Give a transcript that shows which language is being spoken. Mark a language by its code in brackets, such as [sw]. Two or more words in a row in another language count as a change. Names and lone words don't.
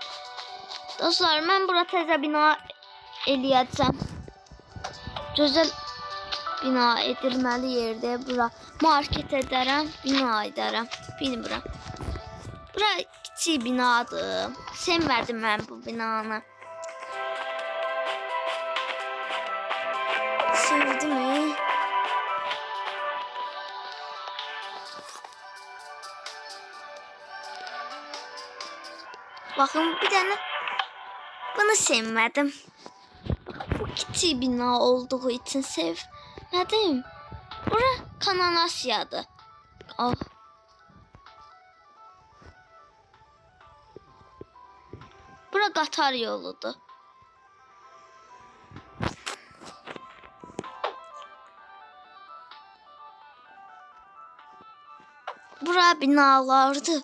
[az] Dostlar, mən bura təzə bina eləyəcəm. Gözəl bina edilməli yerdə bura. Market edərəm, bina edərəm. Bilmirəm. Bura kiçik binadır. Sevmədim mən bu binanı. [tr] Sevdim mi? Bakın bir tane bunu sevmedim. Bu kiçik bina olduğu için sevmedim. [az] Bura Kanal Asiyadır. Oh. Bura qatar yoludur. Bura binalardır.